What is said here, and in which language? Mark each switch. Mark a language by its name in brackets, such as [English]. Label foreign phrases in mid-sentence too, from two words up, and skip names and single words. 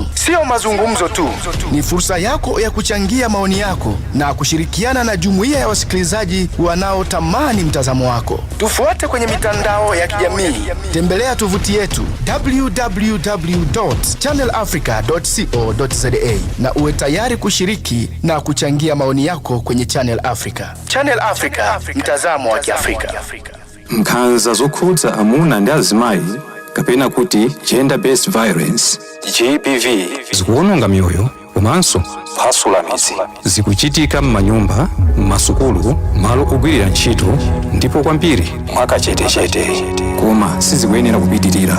[Swahili] Sio mazungumzo tu, ni fursa yako ya kuchangia maoni yako na kushirikiana na jumuiya ya wasikilizaji wanaotamani mtazamo wako. Tufuate kwenye mitandao ya kijamii. Tembelea tovuti yetu www.channelafrica.co.za na uwe tayari kushiriki na kuchangia maoni yako kwenye Channel Africa. Channel Africa, mtazamo wa Kiafrika. [Nyanja] Nkhanza zokhudza amuna ndi azimayi kapena kuti [English] gender based violence [Nyanja] GBV zikuononga mioyo komanso kuphwasula midzi. Zikuchitika m'manyumba, m'masukulu, malo ogwirira ntchito ndipo kwambiri mwakachetechete, koma sizikuyenera kupitirira.